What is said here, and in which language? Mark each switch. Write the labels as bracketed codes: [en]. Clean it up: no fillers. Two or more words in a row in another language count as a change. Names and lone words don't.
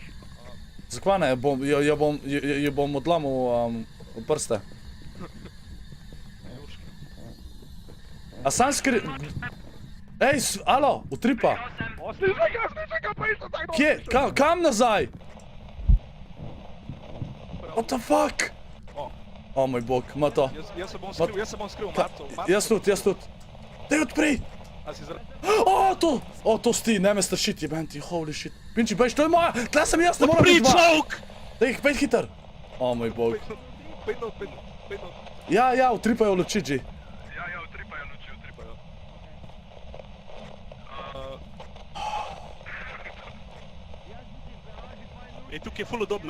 [sl] Zakva ne, jo bom odlamil v prste. A sam Ej, alo, utripa. Kje? Kam nazaj? [en] What the fuck? [sl] O moj bog, ima to. Jaz se bom skril, Marto. Jaz tudi. Daj odpri! To si ti, ne me strašiti, jeben ti, [en] holy shit. [sl] Pinči, bež, to je moja, tle sem jaz, ne moram biti dva. Odpri čovk! Daj, pejt hiter. O moj bog. Pejt not. Ja, utripajo luči, G. Ja, utripajo luči. Ej, tukaj je ful udobno.